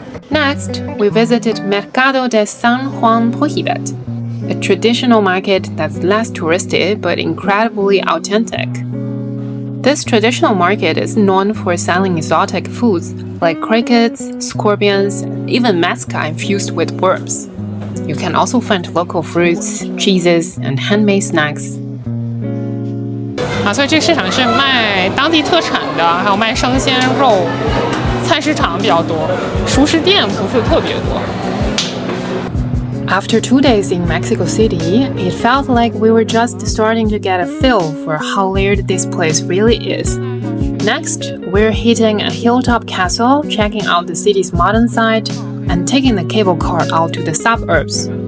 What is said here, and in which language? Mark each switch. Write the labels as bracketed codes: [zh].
[en] Next, we visited Mercado de San Juan Pojibet, a traditional market that's less touristy but incredibly authentic. This traditional market is known for selling exotic foods like crickets, scorpions, and even mezcal infused with worms. You can also find local fruits, cheeses, and handmade snacks. [zh] 所以这个市场是卖当地特产的，还有卖生鲜肉，菜市场比较多，熟食店不是特别多。 [en] After 2 days in Mexico City, it felt like we were just starting to get a feel for how layered this place really is. Next, we're hitting a hilltop castle, checking out the city's modern side, and taking the cable car out to the suburbs.